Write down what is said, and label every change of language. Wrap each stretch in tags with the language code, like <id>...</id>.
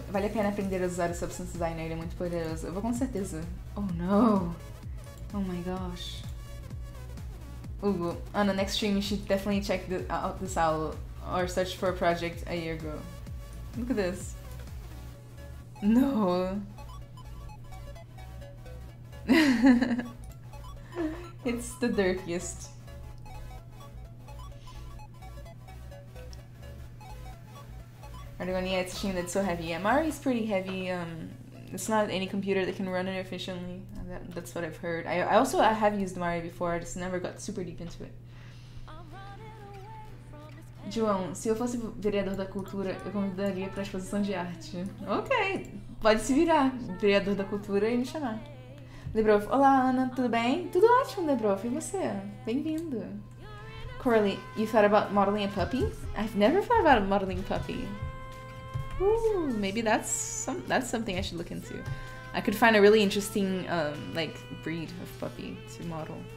<pt>Vale a pena aprender a usar o Substance Designer, ele é muito poderoso. Eu vou com certeza.</pt> <en>Oh no! Oh my gosh. Hugo, on the next stream you should definitely check out this owl or search for a project a year ago. Look at this. No. It's the dirtiest. Yeah, it's a shame that it's so heavy. Yeah, Mari's pretty heavy. It's not any computer that can run it efficiently. That's what I've heard. I have used Mari before, I just never got super deep into it.</en> <pt>João, se eu fosse vereador da cultura, eu convidaria para a exposição de arte. Ok, pode se virar, vereador da cultura e me chamar. Debrof, olá Ana, tudo bem? Tudo ótimo, Debrof, e você? Bem-vindo.</pt> <en>Corley, you thought about modeling a puppy? I've never thought about modeling a puppy. Ooh, maybe that's something I should look into. I could find a really interesting like breed of puppy to model.</en>